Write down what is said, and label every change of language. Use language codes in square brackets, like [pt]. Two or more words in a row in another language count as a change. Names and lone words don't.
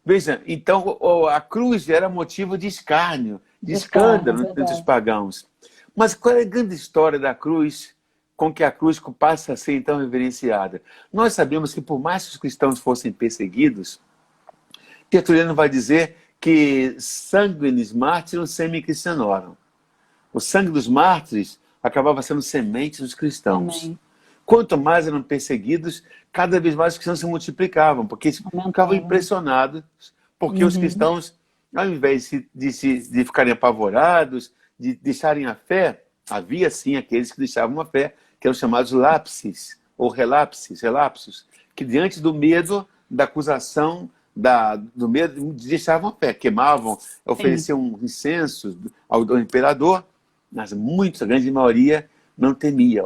[pt] Veja, então a cruz era motivo de escárnio, de escândalo entre os pagãos. Mas qual é a grande história da cruz, com que a cruz passa a ser então reverenciada? Nós sabemos que por mais que os cristãos fossem perseguidos, Tertuliano vai dizer que [la] sanguinis martyrum semi christianorum. [pt] O sangue dos mártires acabava sendo semente dos cristãos. Amém. Quanto mais eram perseguidos, cada vez mais os cristãos se multiplicavam, porque eles ficavam impressionados, porque os cristãos, ao invés de ficarem apavorados, de deixarem a fé, havia sim aqueles que deixavam a fé, que eram chamados lapses, ou relapsos, que diante do medo, da acusação, do medo, deixavam a fé, queimavam, ofereciam incensos ao imperador, mas a grande maioria não temia.